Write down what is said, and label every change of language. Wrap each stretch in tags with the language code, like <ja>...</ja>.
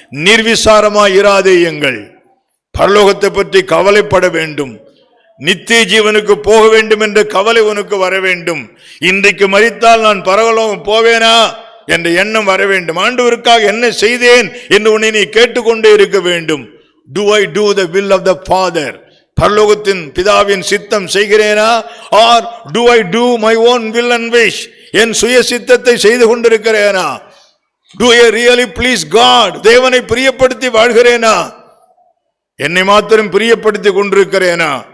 <ta>நிர்விசாரமாய் இராதேயுங்கள். பரலோகத்தை பற்றி கவலைப்பட வேண்டும். நித்திய ஜீவனுக்கு போக வேண்டும் என்ற கவலை உனக்கு வர வேண்டும். இன்றைக்கு மரித்தால் நான் பரலோகம் போவேனா என்ற எண்ணம் வர வேண்டும். ஆண்டவருக்காக என்ன செய்தேன் என்று உன்னை நீ கேட்டுக்கொண்டே இருக்க வேண்டும்.</ta> <en>Do I do the will of the Father?</en> <ta>பரலோகத்தின் பிதாவின் சித்தம் செய்கிறேனா?</ta> <en>Or do I do my own will and wish?</en> <ta>என் சுய சித்தத்தை செய்து கொண்டிருக்கிறேனா?</ta> <en>Do I really please God?</en> <ta>தேவனை பிரியப்படுத்தி வாழ்கிறேனா? என்னை மாத்திரம் பிரியப்படுத்தி கொண்டிருக்கிறேனா?</ta>